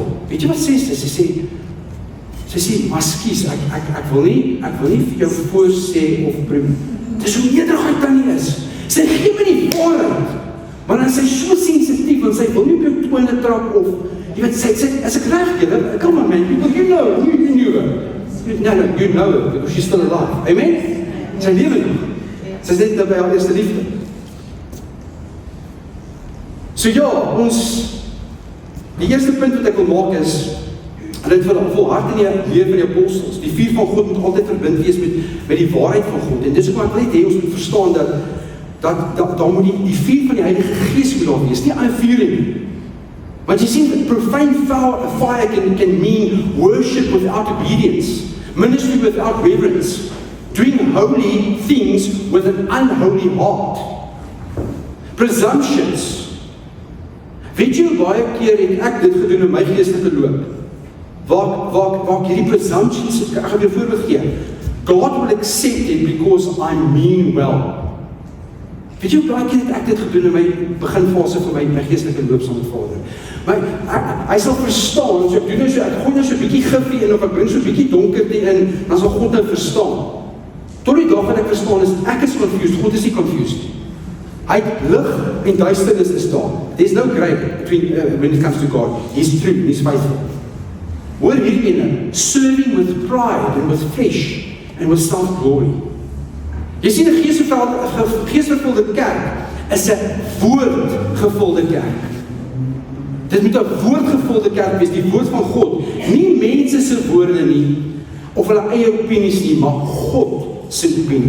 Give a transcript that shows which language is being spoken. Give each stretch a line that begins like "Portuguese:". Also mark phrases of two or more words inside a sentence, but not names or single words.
Afrikaans: Weet jy wat sê sy? Sy sê, maar skies, ek wil nie vir jou voorsê of dis hoe nederigheid Tannie is. Sy gee my die waarheid, maar dan sy so sensitief, want sy wil nie op jou tone trap of, jy weet, sy as ek reg julle,
English: come on man, people, you know it, you know it, because she's still alive, amen?
Afrikaans: Sy lewe nog, sy is net by haar eerste liefde. So ja, die eerste punt wat ek wil maak is, en dit volhard in die leer van die apostels. Die vuur van God moet altyd verbind wees met die waarheid van God. En dis ook wat ek net hê, ons moet verstaan dat daar moet die vuur van die Heilige Gees moet daar wees, nie aan vuur nie. Want jy sien,
English: profane fire can mean worship without obedience, ministry without reverence, doing holy things with an unholy heart, presumptions.
Afrikaans: Weet jy hoe baie keer het ek dit gedoen in my geestelike loop? Waar ek hierdie presumptions, ek gaan jou voorbeeld gee.
English: God will accept it because I mean well.
Afrikaans: Weet jy hoe baie keer het ek dit gedoen in my beginfase van my geestelike loop saam met Vader? Maar hy sal verstaan, so ek doen nou so, ek gooi nou so 'n bietjie gifie in, of ek bring so 'n bietjie donkerte in, dan sal God nou verstaan. Tot die dag wat ek verstaan is, ek is confused, God is nie confused. Hy lig en duisternis is daar.
English: There's no gray between when it comes to God. He's true, he's faithful.
Afrikaans: Hoor hierdie ene,
English: serving with pride and with flesh and with self-glory.
Afrikaans: Jy sien 'n geesvervulde kerk is 'n woordgevulde kerk. Dit moet 'n woordgevulde kerk wees, die woord van God. Nie mense se woorde nie, of hulle eie opinies nie, maar God se opinie.